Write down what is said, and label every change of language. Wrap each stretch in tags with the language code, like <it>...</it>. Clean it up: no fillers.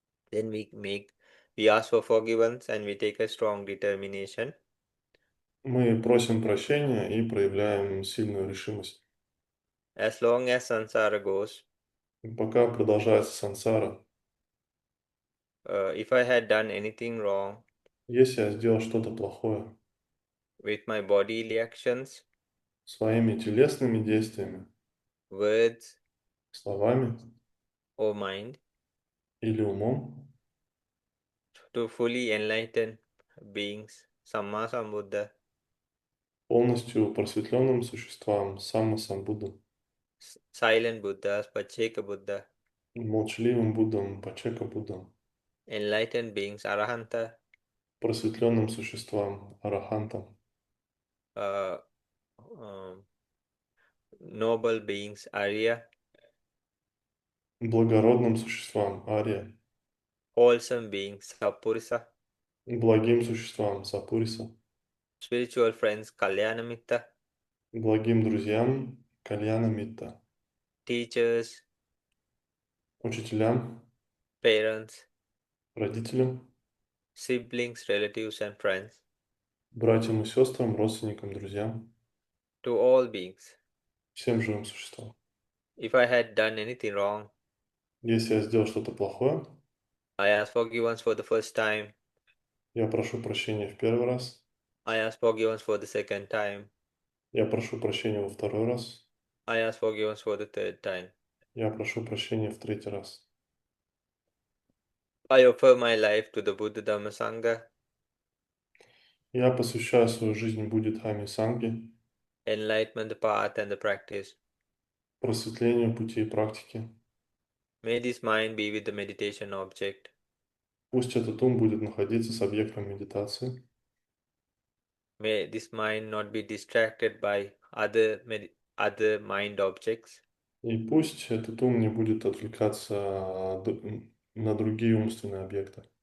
<en>Then we ask for forgiveness and we take a strong determination.</en> <ru>Мы просим прощения и проявляем сильную решимость.</ru> <en>As long as samsara goes,</en> <ru>И пока продолжается сансара,</ru> <en>if I had done anything wrong</en> <ru>если я сделал что-то плохое</ru> <en>with my bodily actions,</en> <ru>своими телесными действиями,</ru> <en>words,</en> <ru>словами</ru> <en>or mind,</en> <ru>или умом,</ru> <en>to fully enlightened beings, Samma Sambuddha,</en> <ru>полностью просветленным существам, саммасамбуддам,</ru> <en>silent Buddhas, Pacceka Buddha,</en> <ru>молчаливым Буддам, Пачека Буддам,</ru> <en>enlightened beings, Arahanta,</en> <ru>просветленным существам, арахантам,</ru> <en>uh, um, noble beings, Arya,</en> <ru>благородным существам, ария,</ru> <en>wholesome beings, Sapurisa,</en> <ru>благим существам, сапуриса,</ru> <en>spiritual friends, Kalyanamitta,</en> <ru>благим друзьям, кальяна митта,</ru> <en>teachers,</en> <ru>учителям,</ru> <en>parents,</en> <ru>родителям,</ru> <en>siblings, relatives, and friends,</en> <ru>братьям и сестрам, родственникам, друзьям,</ru> <en>to all beings.</en> <ru>всем живым существам.</ru> <en>If I had done anything wrong,</en> <ru>Если я сделал что-то плохое,</ru> <en>I ask forgiveness for the first time,</en> <ru>я прошу прощения в первый раз,</ru> <en>I ask forgiveness for the second time,</en> <ru>я прошу прощения во второй раз,</ru> <en>I ask forgiveness for the third time.</en> <ru>я прошу прощения в третий раз.</ru> <en>I offer my life to the Buddha Dhamma Sangha,</en> <ru>Я посвящаю свою жизнь Буддхаме Санге,</ru> <en>enlightenment, the path, and the practice.</en> <ru>просветлению пути и практики.</ru> <en>May this mind be with the meditation object.</en> <ru>Пусть этот ум будет находиться с объектом медитации.</ru> <en>May this mind not be distracted by other mind objects.</en> <ru>И пусть этот ум не будет отвлекаться на другие умственные объекты.</ru>